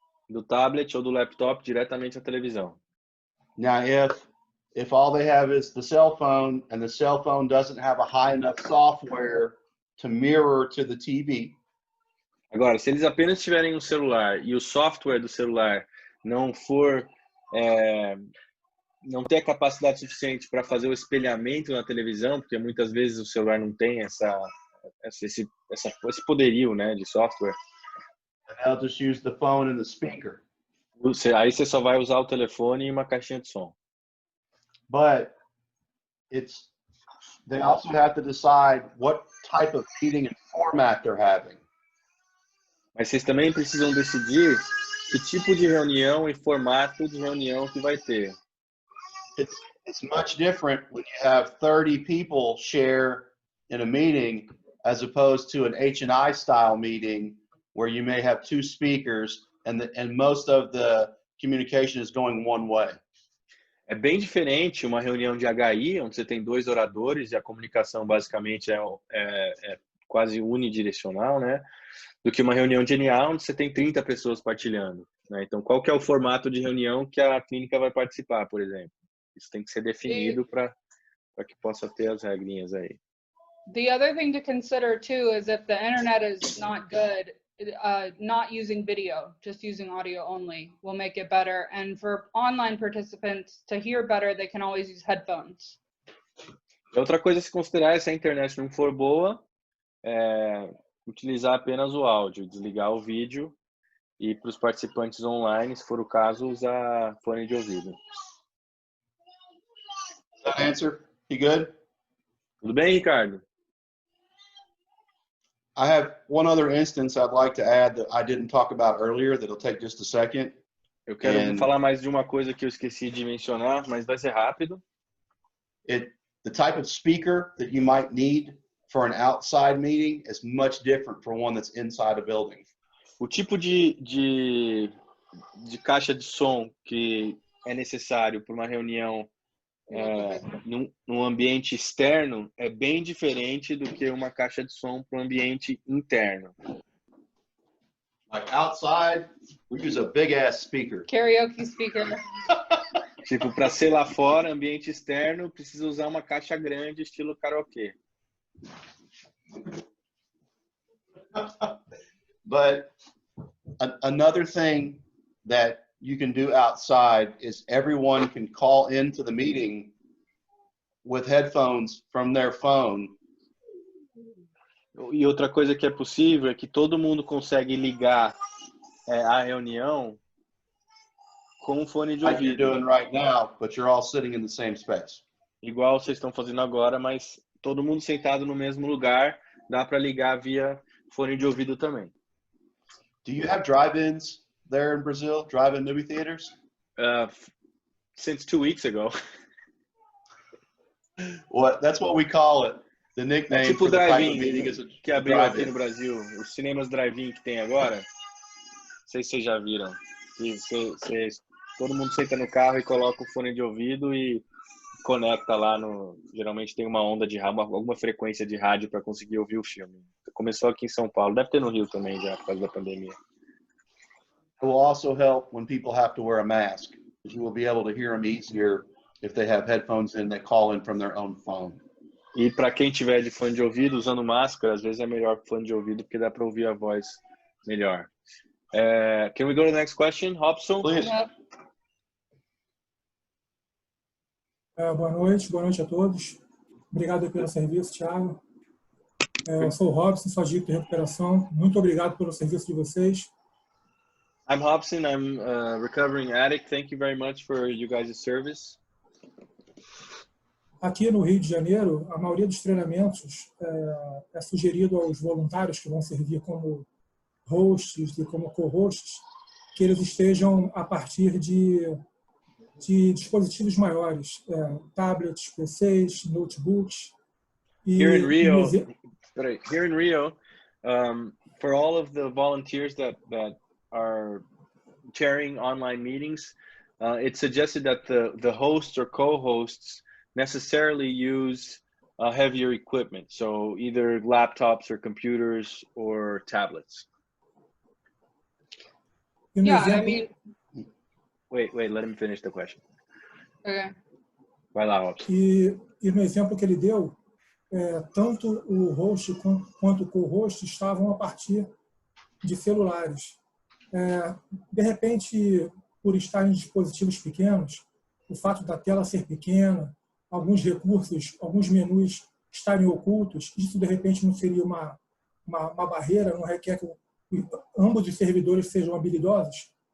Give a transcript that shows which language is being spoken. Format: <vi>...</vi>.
<pt>do tablet ou do laptop diretamente à televisão.</pt> <en>Now, if all they have is the cell phone and the cell phone doesn't have a high enough software to mirror to the TV,</en> <pt>Agora, se eles apenas tiverem um celular e o software do celular não for não ter a capacidade suficiente para fazer o espelhamento na televisão, porque muitas vezes o celular não tem esse poderio, né, de software.</pt> <en>they'll just use the phone and the speaker.</en> <pt>Aí você só vai usar o telefone e uma caixinha de som.</pt> <en>But they also have to decide what type of meeting and format they're having.</en> <pt>Mas vocês também precisam decidir que tipo de reunião e formato de reunião que vai ter.</pt> <en>It's much different when you have 30 people share in a meeting as opposed to an H&I style meeting where you may have two speakers and most of the communication is going one way.</en> <pt>É bem diferente uma reunião de HI, onde você tem 2 oradores e a comunicação basicamente é quase unidirecional, né? Do que uma reunião de NA, onde você tem 30 pessoas partilhando. Né? Então, qual que é o formato de reunião que a clínica vai participar, por exemplo? Isso tem que ser definido para que possa ter as regrinhas aí.</pt> <en>The other thing to consider too is if the internet is not good, not using video, just using audio only will make it better. And for online participants to hear better, they can always use headphones.</en> <pt>Outra coisa a se considerar é se a internet não for boa, utilizar apenas o áudio, desligar o vídeo e para os participantes online, se for o caso, usar fone de ouvido.</pt> <en>Does that answer? You good?</en> <pt>Tudo bem, Ricardo?</pt> <en>I have one other instance I'd like to add that I didn't talk about earlier that'll take just a second.</en> <pt>Eu quero falar mais de uma coisa que eu esqueci de mencionar, mas vai ser rápido.</pt> <en>The type of speaker that you might need for an outside meeting is much different from one that's inside a building.</en> <pt>O tipo de caixa de som que é necessário para uma reunião num ambiente externo é bem diferente do que uma caixa de som para um ambiente interno.</pt> <en>Like outside, we use a big ass speaker. Karaoke speaker.</en> <pt>Tipo, para ser lá fora, ambiente externo, precisa usar uma caixa grande, estilo karaokê.</pt> <en>But another thing that you can do outside is everyone can call into the meeting with headphones from their phone.</en> <pt>E outra coisa que é possível é que todo mundo consegue ligar a reunião com um fone de</pt> <en>Like you're</en> <pt>ouvido.</pt> <en>doing right now, but you're all sitting in the same space.</en> <pt>Igual vocês estão fazendo agora, mas todo mundo sentado no mesmo lugar, dá para ligar via fone de ouvido também.</pt> <en>Do you have drive-ins there in Brazil? Drive-in movie theaters? Since 2 weeks ago. That's what we call it. The nickname</en> <pt>Tipo</pt> <en>for the type of</en> <pt>drive-in</pt> <en>meeting is a</en> <pt>que abriu aqui</pt> <en>drive-in.</en> <pt>no Brasil, os cinemas drive-in que tem agora. sei se vocês já viram. Que todo mundo senta no carro e coloca o fone de ouvido e conecta lá no... Geralmente tem uma onda de rádio, alguma frequência de rádio para conseguir ouvir o filme. Começou aqui em São Paulo. Deve ter no Rio também já, por causa da pandemia.</pt> <en>It will also help when people have to wear a mask, because you will be able to hear them easier if they have headphones in that call in from their own phone.</en> <pt>E para quem tiver de fone de ouvido, usando máscara, às vezes é melhor que fone de ouvido, porque dá para ouvir a voz melhor.</pt> <en>Can we go to the next question, Robson? Please. Yep.</en> <pt>Boa noite a todos. Obrigado pelo serviço, Thiago. Eu sou o Robson, sou adicto de recuperação. Muito obrigado pelo serviço de vocês.</pt> <en>I'm Hobson. I'm a recovering addict. Thank you very much for you guys' service.</en> <pt>Aqui no Rio de Janeiro, a maioria dos treinamentos é sugerido aos voluntários que vão servir como hosts e como co-hosts, que eles estejam a partir de dispositivos maiores, tablets, PCs, notebooks.</pt> <en>Here in Rio, for all of the volunteers that are chairing online meetings, it's suggested that the hosts or co-hosts necessarily use heavier equipment, so either laptops or computers or tablets. Yeah, I mean, Wait, let him finish the question. okay.</en> <pt>Vai lá, Robson. E no exemplo que ele deu, tanto o host quanto o co-host estavam a partir de celulares. De repente, por estar em dispositivos pequenos, o fato da tela ser pequena, alguns recursos, alguns menus estarem ocultos, isso de repente não seria uma barreira, não requer que ambos os servidores sejam habilidosos?</pt>